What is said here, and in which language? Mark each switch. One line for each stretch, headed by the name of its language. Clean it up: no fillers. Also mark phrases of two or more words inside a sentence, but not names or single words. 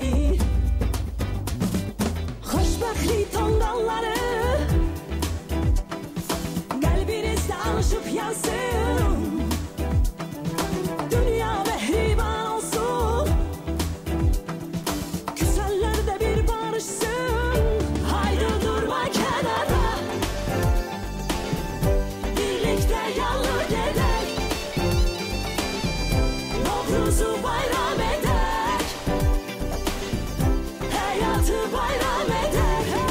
Azerbaijani: Xoşbəxtlik tonqalları qəlbinizdə alışıb yansın, dünya mehriban olsun, küsənlər də bir barışsın.
Turkish: Haydi durma kenara, birlikte yallı gedek, Novruz'u bayram edek, hayatı bayram edek.